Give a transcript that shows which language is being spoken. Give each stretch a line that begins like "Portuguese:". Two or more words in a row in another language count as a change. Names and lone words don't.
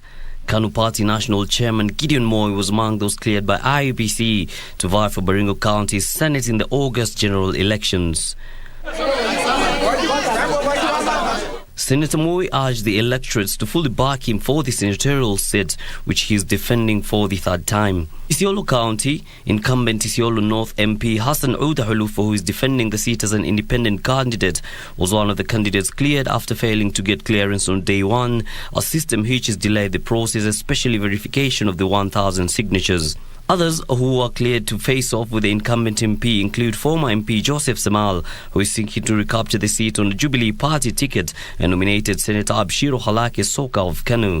English: KANU Party National Chairman Gideon Moi was among those cleared by IEBC to vie for Baringo County's Senate in the August general elections. Senator Moi urged the electorates to fully back him for the senatorial seat, which he is defending for the third time. Isiolo County, incumbent Isiolo North MP Hassan Ouda Hulufo, who is defending the seat as an independent candidate, was one of the candidates cleared after failing to get clearance on day one, a system which has delayed the process, especially verification of the 1,000 signatures. Others who are cleared to face off with the incumbent MP include former MP Joseph Semal, who is seeking to recapture the seat on the Jubilee Party ticket, and nominated Senator Abshiro Halake Soka of KANU.